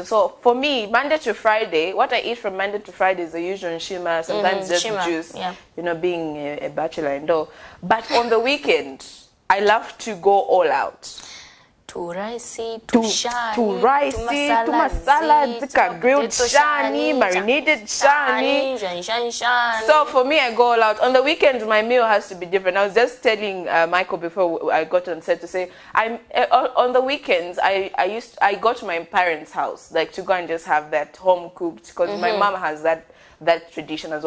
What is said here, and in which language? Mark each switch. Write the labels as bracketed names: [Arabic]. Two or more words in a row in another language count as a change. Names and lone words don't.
[English] So for me, Monday to Friday, what I eat from Monday to Friday is the usual nshima, sometimes just juice, you know, being a bachelor and all. But on the weekend, I love to go all out. To rice, to shani, to masala, grilled shani, marinated shani. So for me, I go all out. On the weekend, my meal has to be different. I was just telling Michael before I got on set to say, on the weekends, I go to my parents' house, like to go and just have that home cooked, because my mom has that tradition as well.